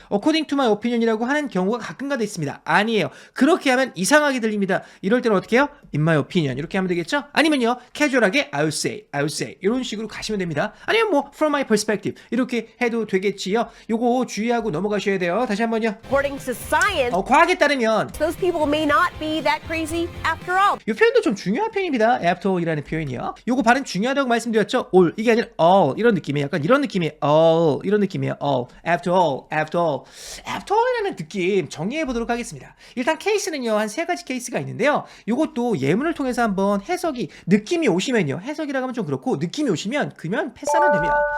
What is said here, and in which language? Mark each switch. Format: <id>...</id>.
<en>according to my opinion</en> <ko>이라고 하는 경우가 가끔가다 있습니다. 아니에요. 그렇게 하면 이상하게 들립니다. 이럴 때는 어떻게 해요?</ko> <en>in my opinion</en> <ko>이렇게 하면 되겠죠. 아니면요 캐주얼하게</ko> <en>I would say</en> <ko>이런 식으로 가시면 됩니다. 아니면 뭐</ko> <en>from my perspective</en> <ko>이렇게 해도 되겠지요. 요거 주의하고 넘어가셔야 돼요. 다시 한번요.</ko> <en>According to science,</en> <ko>과학에 따르면</ko> <en>those people may not be that crazy after all.</en> <ko>이 표현도 좀 중요한 표현입니다. after all이라는 표현이요. 요거 발음 중요하다고 말씀드렸죠. all 이게 아니라 all 이런 느낌이에요. 약간 이런 느낌이에요. all 이런 느낌이에요. all after all이라는 느낌 정리해 보도록 하겠습니다. 일단 케이스는요 한 세 가지 케이스가 있는데요. 요것도 예문을 통해서 한번 해석이 느낌이 오시면요 해석이라고 하면 좀 그렇고 느낌이 오시면 그냥 패스하면 됩니다.</ko>